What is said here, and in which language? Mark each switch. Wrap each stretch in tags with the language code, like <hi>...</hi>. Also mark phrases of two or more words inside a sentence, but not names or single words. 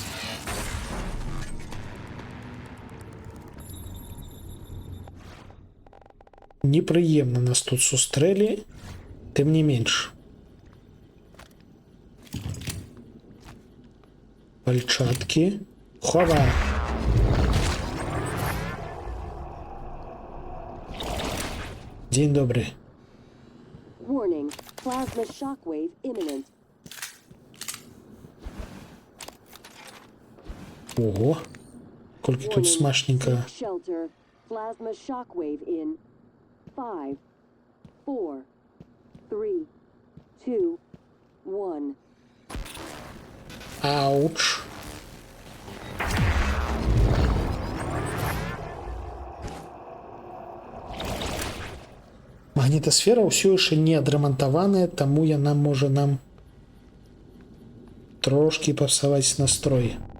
<be>Непрыемна нас тут сустрэлі, тым не менш. Пальчаткі. Хова. Дзень добры.</be> <en>Warning, plasma shockwave imminent.</en> <be>Ого. Колькі тут смачненько.</be> <en>Shelter, plasma shockwave in 5, 4, 3, 2, 1.</en> <be>Ауч. Магнітасфера ўсё яшчэ не адрамантаваная, таму яна можа нам трошки папсаваць настрой.</be>